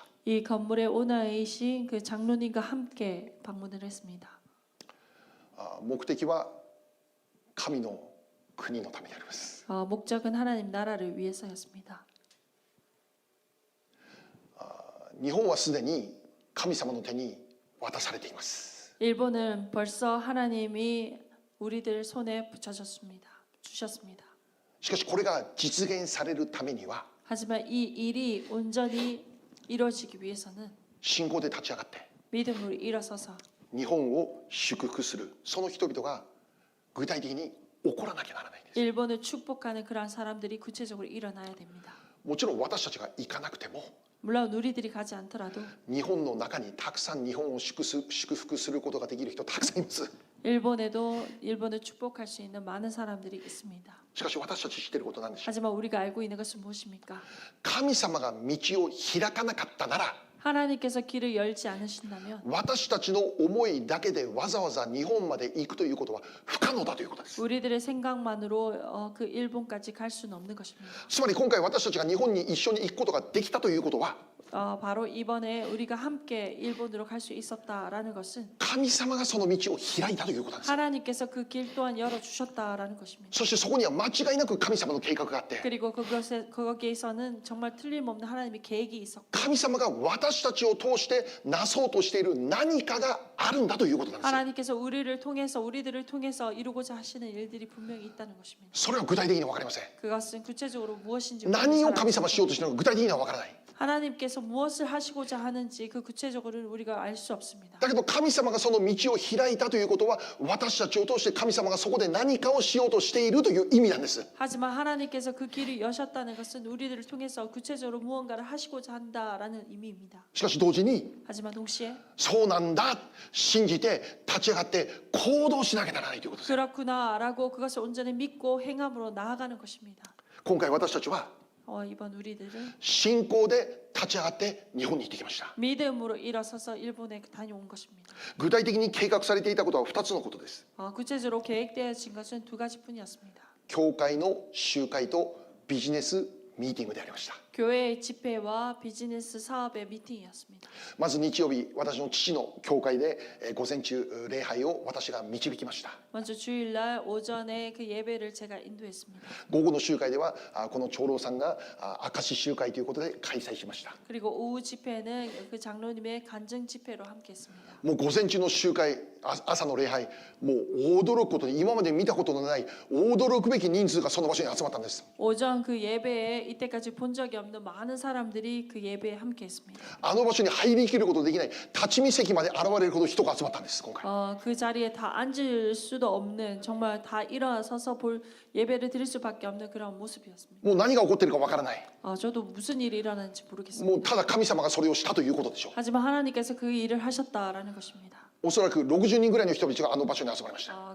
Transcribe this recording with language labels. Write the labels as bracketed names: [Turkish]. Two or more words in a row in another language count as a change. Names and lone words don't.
[Korean] 이 건물의 오너이신 그 장로님과 함께 방문을 했습니다. [Japanese] 目的は神の国のためであります。 [Korean] 목적은 하나님 나라를 위해서였습니다. [Japanese] 日本はすでに神様の手に渡されています。 [Korean] 일본은 벌써 하나님이 우리들 손에 주셨습니다. [Japanese] しかしこれが実現されるためには [Korean] 하지만 이 일이 온전히 이루어지기 위해서는 [Japanese] 信仰で立ち上がって [Korean] 믿음으로 일어서서 [Japanese] 日本を祝福するその人々が具体的に起こらなきゃならないんです。 [Korean] 일본을 축복하는 그러한 사람들이 구체적으로 일어나야 됩니다. [Japanese] もちろん私たちが行かなくても [Korean] 물론 우리들이 가지 않더라도 [Japanese] 日本の中にたくさん日本を祝福することができる人たくさんいます。 [Korean] 일본에도 일본을 축복할 수 있는 많은 사람들이 있습니다. [Japanese] しかし私たち知っていることなんでしょう。 [Korean] 하지만 우리가 알고 있는 것은 무엇입니까? [Japanese] 神様が道を開かなかったなら [Korean] 하나님께서 길을 열지 않으신다면 [Japanese] 私たちの思いだけでわざわざ日本まで行くということは不可能だということです。 [Korean] 우리들의 생각만으로 그 일본까지 갈 수는 없는 것입니다. [Japanese] つまり今回私たちが日本に一緒に行くことができたということは [Korean] 바로 이번에 우리가 함께 일본으로 갈 수 있었다라는 것은 [Japanese] 神様がその道を開いたということなんです。 [Korean] 하나님께서 그 길 또한 열어주셨다라는 것입니다. [Japanese] そしてそこには間違いなく神様の計画があって [Korean] 그리고 거기에서는 정말 틀림없는 하나님의 계획이 있었고 [Japanese] 神様が私たちを通してなそうとしている何かがあるんだということなんです。 [Korean] 하나님께서 우리들을 통해서 이루고자 하시는 일들이 분명히 있다는 것입니다. [Japanese] それは具体的には分かりません。 [Korean] 그것은 구체적으로 무엇인지 [Japanese] 何を [Korean] 모르는 [Japanese] 神様 [Korean] 사람입니다. [Japanese] しようとしているのか具体的には分からない。 [Korean] 하나님께서 무엇을 하시고자 하는지 그 구체적으로는 우리가 알 수 없습니다. [Japanese] だけど神様がその道を開いたということは私たちを通して神様がそこで何かをしようとしているという意味なんです。 [Korean] 하지만 하나님께서 그 길을 여셨다는 것은 우리들을 통해서 구체적으로 무언가를 하시고자 한다라는 의미입니다. [Japanese] しかし同時に [Korean] 하지만 동시에 [Japanese] そうなんだ信じて立ち上がって行動しなきゃならないということです。 [Korean] 그렇구나라고 그것을 온전히 믿고 행함으로 나아가는 것입니다. [Japanese] 今回私たちは [Korean] 이번 우리들은 [Japanese] 信仰で立ち上がって日本に行ってきました。 [Korean] 믿음으로 일어서서 일본에 다녀온 것입니다. [Japanese] 具体的に計画されていたことは2つのことです。 [Korean] 구체적으로 계획되어진 것은 두 가지뿐이었습니다. [Japanese] 教会の集会とビジネスミーティングでありました。 [Korean] 교회의 집회와 비즈니스 사업의 미팅이었습니다. [Japanese] まず日曜日私の父の教会で午前中礼拝を私が導きました。 [Korean] 먼저 주일날 오전에 그 예배를 제가 인도했습니다. [Japanese] 午後の集会ではこの長老さんが証し集会ということで開催しました。 [Korean] 그리고 오후 집회는 그 장로님의 간증 집회로 함께했습니다. [Japanese] もう午前中の集会朝の礼拝もう驚くことに今まで見たことのない驚くべき人数がその場所に集まったんです。 [Korean] 오전 그 예배에 이때까지 본 적이 없는 많은 사람들이 그 예배에 함께했습니다. [Japanese] あの場所に入りきることできない立ち見席まで現れるほど人が集まったんです今回。 [Korean] 그 자리에 다 앉을 수도 없는 정말 다 일어서서 볼 예배를 드릴 수밖에 없는 그런 모습이었습니다. [Japanese] もう何が起こっているかわからない。 [Korean] 저도 무슨 일이 일어나는지 모르겠습니다. [Japanese] もうただ神様がそれをしたということでしょう。 [Korean] 하지만 하나님께서 그 일을 하셨다라는 것입니다. [Japanese] おそらく60人ぐらいの人々があの場所に集まりました。